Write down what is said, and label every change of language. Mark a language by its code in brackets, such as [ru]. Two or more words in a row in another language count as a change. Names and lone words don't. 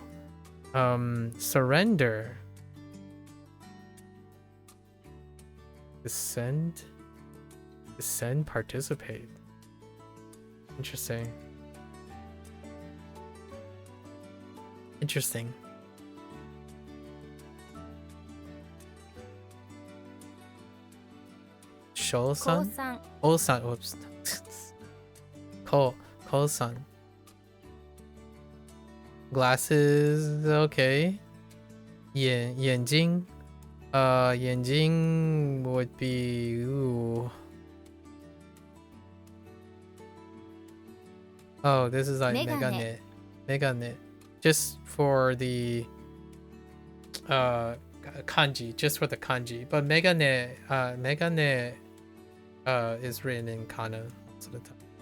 [en] Surrender. Descend. Descend, participate. Interesting. Interesting. Shou-san? 高三 Oh-san, whoops. Ko-san. Glasses, okay. 眼睛. 眼睛 would be, ooh. Oh, this is like Megane. Megane. Just for the kanji, just for the kanji. But megane is written in kana most of the time.